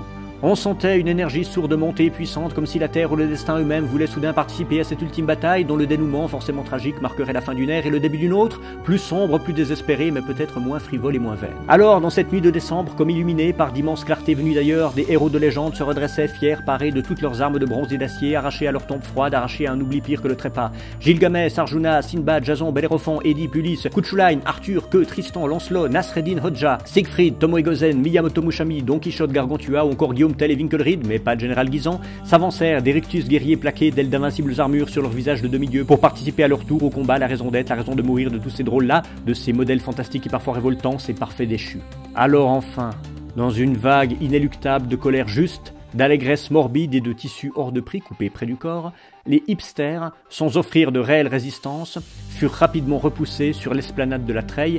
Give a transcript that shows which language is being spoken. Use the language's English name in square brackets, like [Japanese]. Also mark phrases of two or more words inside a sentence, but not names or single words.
[French] On sentait une énergie sourde monter et puissante, comme si la Terre ou le destin eux-mêmes voulaient soudain participer à cette ultime bataille, dont le dénouement, forcément tragique, marquerait la fin d'une ère et le début d'une autre, plus sombre, plus désespérée, mais peut-être moins frivole et moins vaine. Alors, dans cette nuit de décembre, comme illuminée par d'immenses clartés venues d'ailleurs, des héros de légende se redressaient, fiers, parés de toutes leurs armes de bronze et d'acier, arrachés à leur tombe froide, arrachés à un oubli pire que le trépas. Gilgamesh, Arjuna, Sinbad, Jason, Bellérophon, Édipe, Ulysse, Cuchulainn, Arthur, Queux, Tristan, Lancelot, Nasreddin, Hodja, Siegfried, Tomoegosen, Miyamoto Mushami, Don Quichotte, Gargantua ou encore Guillaume Tell et Winkelried, mais pas de général Guisan, s'avancèrent, des rictus guerriers plaqués d'ailes d'invincibles armures sur leurs visages de demi-dieux pour participer à leur tour au combat, la raison d'être, la raison de mourir de tous ces drôles-là, de ces modèles fantastiques et parfois révoltants, ces parfaits déchus. Alors enfin, dans une vague inéluctable de colère juste, d'allégresse morbide et de tissus hors de prix coupés près du corps, les hipsters, sans offrir de réelle résistance, furent rapidement repoussés sur l'esplanade de la Treille.